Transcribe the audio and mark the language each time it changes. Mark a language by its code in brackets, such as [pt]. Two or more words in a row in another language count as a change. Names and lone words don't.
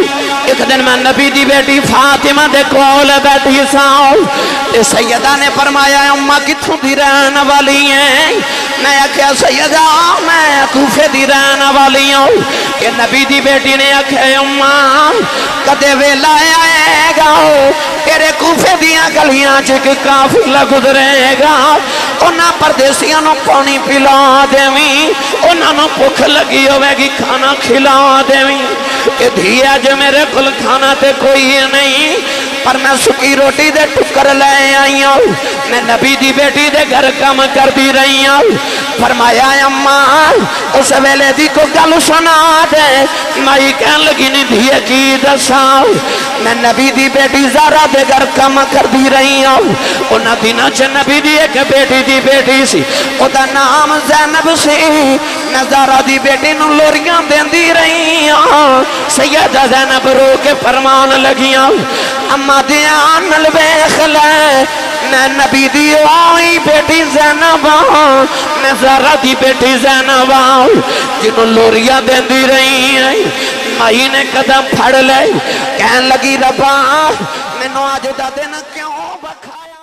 [pa] ایک دن میں نبی دی بیٹی فاطمہ دے کول بیٹھی ساؤں، سیدہ نے فرمایا اماں کتھوں دی رہن والی ہیں؟ میں کہا سیدہ میں کوفے دی رہن والی ہوں۔ کہ نبی دی بیٹی نے کہا اماں کدے ویلا آئے گا تیرے کوفے دیاں گلیاں چک قافلہ گزرے گا، انہاں پردیسیاں نو پانی پلا دیویں، انہاں نو بھوک لگی ہوئے گی کھانا کھلا دیویں۔ کہ دھیا جو میرے کل کھانا تے کوئی نہیں پر میں سکی روٹی دے ٹکر لے آئی ہوں، میں نبی دی بیٹی دے گھر کم کر دی رہی ہوں۔ فرمایا اماں اس ویلے دی کو گل سنا دے۔ مائی کہن لگی نہیں دھیے کی دساں، میں نبی دی بیٹی زہرا دے گھر کم کر دی رہی ہوں۔ انہاں دناں چ نبی دی ایک بیٹی دی بیٹی سی، او دا نام زینب سی، میں زہرا دی بیٹی نو لوریاں دیندی رہی ہوں۔ سیدہ زینب رو کے فرمان لگیاں اماں دیان نال ویکھ لے میں نبی دی آئی بیٹی زینب ہوں، میں زہرا دی بیٹی زینب ہوں جنہوں لوریاں دیندی رہی ہیں۔ مائی نے قدم پھڑ لے کہن لگی ربا میں نو آج دا دن کیوں بکھائی